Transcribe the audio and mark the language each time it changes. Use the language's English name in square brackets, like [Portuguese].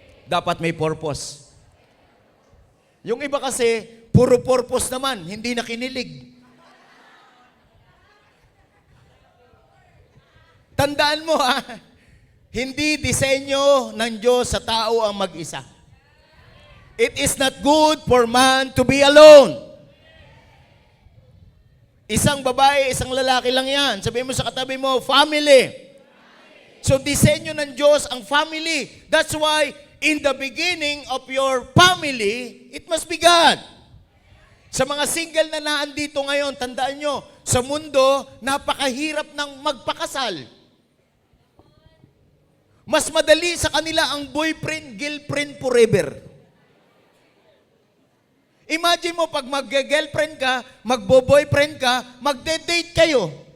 [Filipino] Dapat may purpose. Yung iba kasi, puro purpose naman, hindi na kinilig. Tandaan mo hindi disenyo ng Diyos sa tao ang mag-isa. [English] It is not good for man to be alone. [Filipino] Isang babae, isang lalaki lang yan. Sabihin mo sa katabi mo, family. So disenyo ng Diyos ang family. [English] That's why in the beginning of your family, it must be God. [Filipino] Sa mga single na naandito ngayon, tandaan nyo, sa mundo, napakahirap ng magpakasal. Mas madali sa kanila ang boyfriend, girlfriend forever. Imagine mo, pag mag-girlfriend ka, magbo-boyfriend ka, magde-date kayo.